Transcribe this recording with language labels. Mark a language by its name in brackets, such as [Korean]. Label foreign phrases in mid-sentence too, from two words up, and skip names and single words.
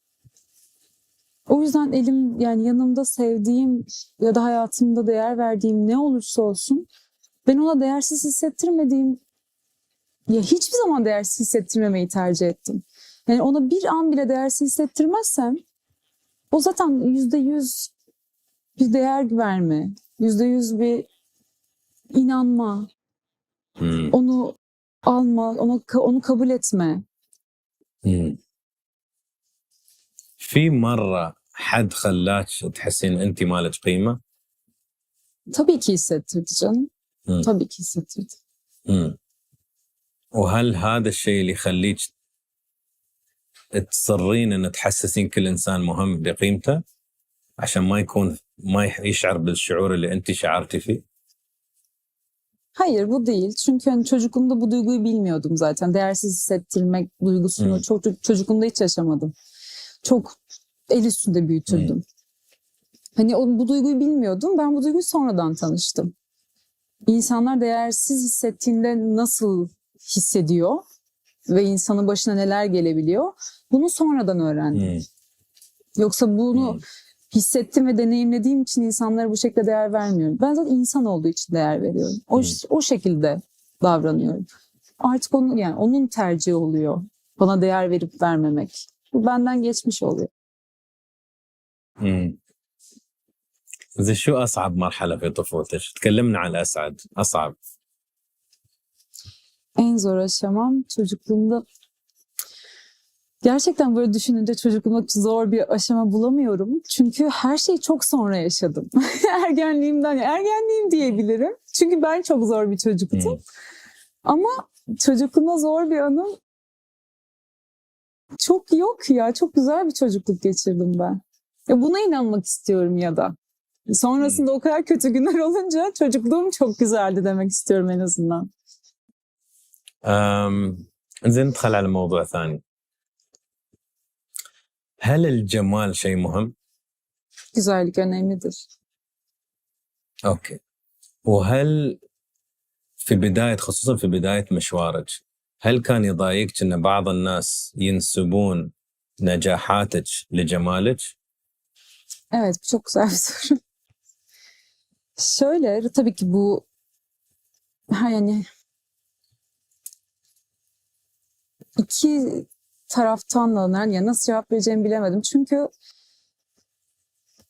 [Turkish] O yüzden yani yanımda sevdiğim ya da hayatımda değer verdiğim ne olursa olsun ben ona değersiz hissettirmediğim ya hiçbir zaman değersiz hissettirmemeyi tercih ettim. Yani ona bir an bile değersiz hissettirmezsem o zaten %100 bir değer verme, %100 bir inanma, onu alma, onu kabul etme. [Arabic] في مرة حد خلاك تحسين أنت مالك قيمة؟ [Turkish] Tabii ki hissettirdi canım. Tabii ki hissettirdi. [Arabic] وهل هذا الشيء اللي يخليك تصرين أن تحسسين كل إنسان مهم بقيمته عشان ما يشعر بالشعور اللي أنت شعرتي فيه؟ [Turkish] Hayır bu değil. Çünkü hani çocukluğumda bu duyguyu bilmiyordum zaten. Değersiz hissettirmek duygusunu çocukluğumda hiç yaşamadım. Çok el üstünde büyütüldüm. Hani bu duyguyu bilmiyordum. Ben bu duyguyu sonradan tanıştım. İnsanlar değersiz hissettiğinde nasıl hissediyor ve insanın başına neler gelebiliyor? Bunu sonradan öğrendim. Yoksa bunu hissettim ve deneyimlediğim için insanlara bu şekilde değer vermiyorum. Ben zaten insan olduğu için değer veriyorum. O şekilde davranıyorum. Artık onun tercihi oluyor. Bana değer verip vermemek. Bu benden geçmiş oluyor. [Arabic] زين شو أصعب مرحلة في طفولتك؟ تكلمنا عن الأسعد. أصعب. [Turkish] En zor aşamam çocukluğumda. Gerçekten böyle düşününce çocukluğumda zor bir aşama bulamıyorum. Çünkü her şeyi çok sonra yaşadım. Ergenliğim diyebilirim. Çünkü ben çok zor bir çocuktum. Ama çocukluğumda zor bir anım çok yok ya. Çok güzel bir çocukluk geçirdim ben. Ya buna inanmak istiyorum ya da. Sonrasında o kadar kötü günler olunca çocukluğum çok güzeldi demek istiyorum en azından. [Arabic] زين ندخل على موضوع ثاني. هل الجمال شيء مهم؟ [Turkish] Güzellik önemlidir. [Arabic] أوكي. وهل في بداية خصوصا في بداية مشوارك هل كان يضايقك أن بعض الناس ينسبون نجاحاتك لجمالك؟ [Turkish] Evet, bu çok güzel bir soru. Şöyle, tabii ki bu yani iki taraftan da nasıl cevap vereceğimi bilemedim.